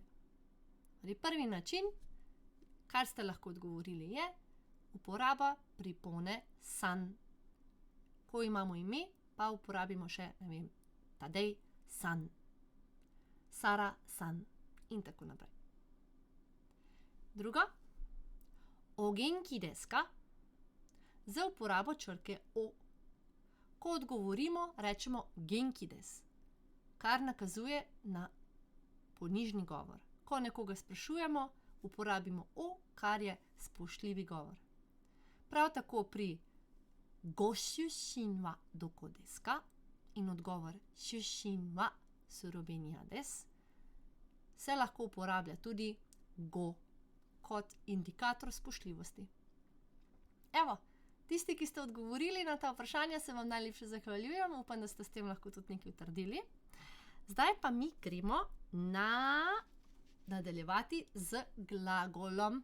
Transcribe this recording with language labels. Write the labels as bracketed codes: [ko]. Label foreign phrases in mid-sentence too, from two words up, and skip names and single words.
[sl] Prvi način, kar ste lahko odgovorili, je uporaba pripone san. Ko imamo ime, pa uporabimo še, ne vem, Tadej san, Sara san in tako naprej. Drugo, [ja] お元気ですか? [sl] Z uporabo črke o. Ko odgovorimo, rečemo [ja] 元気です, [sl] kar nakazuje na ponižni govor. Ko nekoga sprašujemo, uporabimo o, kar je spoštljivi govor. Prav tako pri [ja] ご出身はどこですか? [sl] In odgovor [ja] 出身はスロベニアです [sl] se lahko uporablja tudi go kot indikator spoštljivosti. Evo, tisti, ki ste odgovorili na ta vprašanja, se vam najlepše zahvaljujem. Upam, da ste s tem lahko tudi nekaj utrdili. Zdaj pa mi gremo nadaljevati z glagolom.